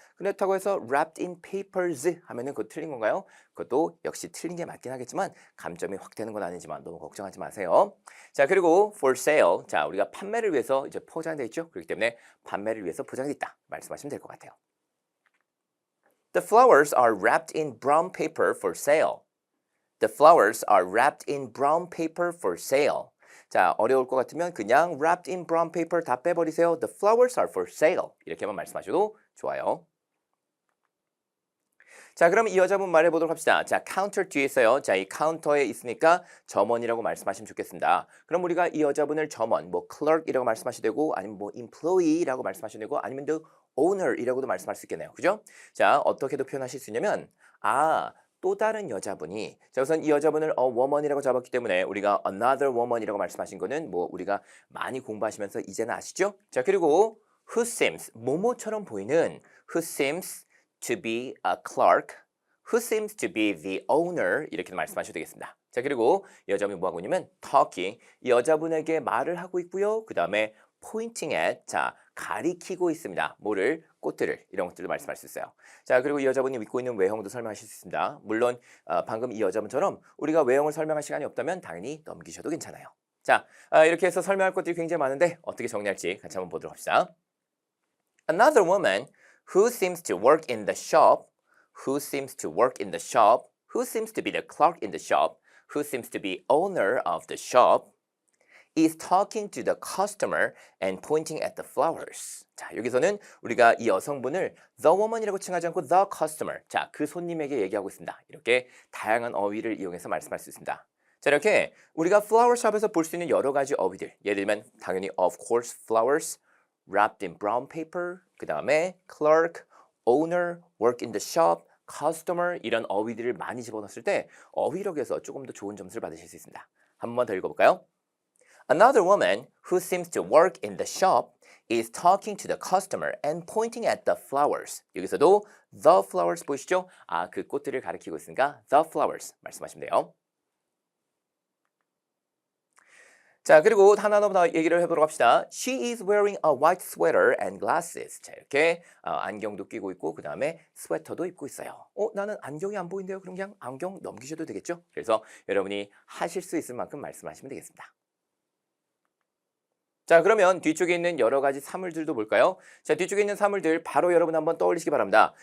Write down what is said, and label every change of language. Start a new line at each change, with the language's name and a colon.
Korean: 그렇다고 해서
English: wrapped in papers
Korean: 하면은 그거 틀린 건가요? 그것도 역시 틀린 게 맞긴 하겠지만 감점이 확 되는 건 아니지만 너무 걱정하지 마세요. 자, 그리고
English: for sale.
Korean: 자, 우리가 판매를 위해서 이제 포장돼 있죠. 그렇기 때문에 판매를 위해서 포장돼 있다. 말씀하시면 될 것 같아요.
English: The flowers are wrapped in brown paper for sale. The flowers are wrapped in brown paper for sale.
Korean: 자, 어려울 것 같으면 그냥
English: wrapped in brown paper
Korean: 다 빼버리세요.
English: The flowers are for sale.
Korean: 이렇게만 말씀하셔도 좋아요. 자, 그럼 이 여자분 말해보도록 합시다. 자, 카운터 뒤에 있어요. 자, 이 카운터에 있으니까 점원이라고 말씀하시면 좋겠습니다. 그럼 우리가 이 여자분을 점원, 뭐 clerk이라고 말씀하셔도 되고 아니면 뭐 employee라고 말씀하셔도 되고 아니면
English: the owner
Korean: 이라고도 말씀할 수 있겠네요. 그죠? 자, 어떻게도 표현하실 수 있냐면 또 다른 여자분이 자, 우선 이 여자분을 a woman이라고 잡았기 때문에 우리가
English: another woman
Korean: 이라고 말씀하신 거는 뭐 우리가 많이 공부하시면서 이제는 아시죠? 자, 그리고
English: who seems, 모모처럼 보이는 who seems to be a clerk, who seems to be the owner
Korean: 이렇게 말씀하셔도 되겠습니다. 자, 그리고 이 여자분이 뭐하고 있냐면 talking, 이 여자분에게 말을 하고 있고요. 그 다음에
English: pointing at,
Korean: 자, 가리키고 있습니다. 뭐를? 꽃들을, 이런 것들도 말씀할 수 있어요. 자, 그리고 이 여자분이 입고 있는 외형도 설명하실 수 있습니다. 물론 방금 이 여자분처럼 우리가 외형을 설명할 시간이 없다면 당연히 넘기셔도 괜찮아요. 자, 이렇게 해서 설명할 것들이 굉장히 많은데 어떻게 정리할지 같이 한번 보도록 합시다.
English: Another woman who seems to work in the shop, who seems to work in the shop, who seems to be the clerk in the shop, who seems to be owner of the shop, is talking to the customer and pointing at the flowers.
Korean: 자, 여기서는 우리가 이 여성분을
English: the woman
Korean: 이라고 칭하지 않고
English: the customer,
Korean: 자, 그 손님에게 얘기하고 있습니다. 이렇게 다양한 어휘를 이용해서 말씀할 수 있습니다. 자, 이렇게 우리가 flower shop에서 볼 수 있는 여러 가지 어휘들, 예를 들면 당연히
English: of course
Korean: flowers,
English: wrapped in brown paper,
Korean: 그 다음에 clerk, owner,
English: work in the shop,
Korean: customer 이런 어휘들을 많이 집어넣었을 때 어휘력에서 조금 더 좋은 점수를 받으실 수 있습니다. 한 번 더 읽어볼까요?
English: Another woman who seems to work in the shop is talking to the customer and pointing at the flowers.
Korean: 여기서도
English: the flowers
Korean: 보이시죠? 그 꽃들을 가리키고 있으니까 the flowers 말씀하시면 돼요. 자, 그리고 하나 더 얘기를 해보도록 합시다.
English: She is wearing a white sweater and glasses.
Korean: 자, 이렇게 안경도 끼고 있고 그 다음에 스웨터도 입고 있어요. 나는 안경이 안 보이는데요. 그럼 그냥 안경 넘기셔도 되겠죠? 그래서 여러분이 하실 수 있을 만큼 말씀하시면 되겠습니다. 자, 그러면 뒤쪽에 있는 여러 가지 사물들도 볼까요? 자, 뒤쪽에 있는 사물들 바로 여러분 한번 떠올리시기 바랍니다.